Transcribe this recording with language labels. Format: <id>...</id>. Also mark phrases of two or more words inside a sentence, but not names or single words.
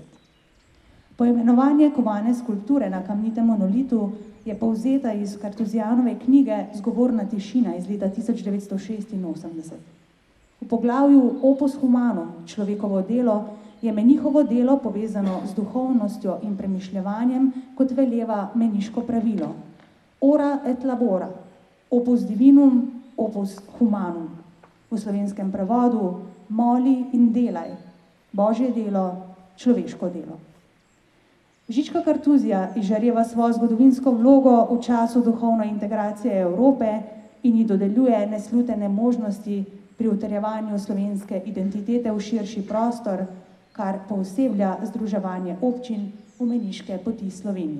<sl>Poimenovanje kovane skulpture na kamnitem monolitu je povzeta iz kartuzijanove knjige Zgovorna tišina iz leta 1986. V poglavju Opus humanum, človekovo delo, je menihovo delo povezano z duhovnostjo in premišljevanjem, kot veleva meniško pravilo.</sl> <la>Ora et labora, opus divinum, opus humanum.</la> <sl>V slovenskem prevodu moli in delaj, božje delo, človeško delo. Žička kartuzija izžareva svojo zgodovinsko vlogo v času duhovne integracije Evrope in ji dodeljuje neslutene možnosti pri utrjevanju slovenske identitete v širši prostor, kar pooseblja združevanje občin v meniške poti Slovenije.</sl>